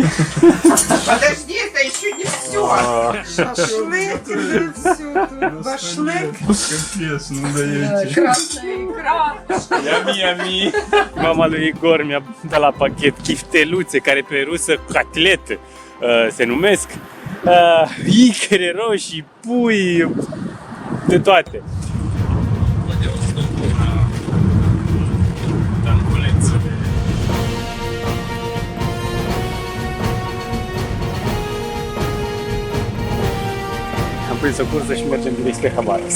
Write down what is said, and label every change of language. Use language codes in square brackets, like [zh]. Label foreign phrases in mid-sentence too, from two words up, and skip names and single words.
[ru] Подожди, это еще не все. Шашлык, все тут. Башлык. Капец, ну даете. Красная икра. Yami. [ro] Mama lui Igor mi-a dat la pachet chifteluțe, care pe rusă catletă se numesc. Icre roșii, pui, de toate. Am prins o cursă și mergem direct spre Habarovsk.